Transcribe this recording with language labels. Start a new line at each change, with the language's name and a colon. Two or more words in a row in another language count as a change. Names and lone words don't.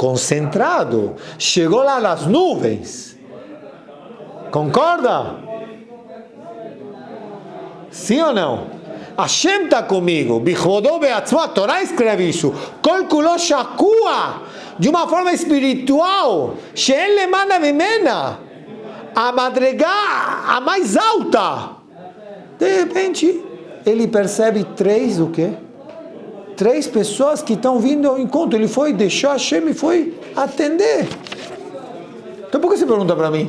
Portuguese: concentrado, chegou lá nas nuvens. Concorda? Sim ou não? Hashem está comigo.
Hebrew: Bichodô beatzmo,
Portuguese: a Torá escreve isso.
Hebrew: Kol kulo shakua,
Portuguese: de uma forma espiritual.
Hebrew: She'en lemana mimena,
Portuguese: a madrigá, a mais alta. De repente, ele percebe o quê? 3 pessoas que estão vindo ao encontro. Ele foi, deixou Hashem e foi atender. Então por que você pergunta para mim?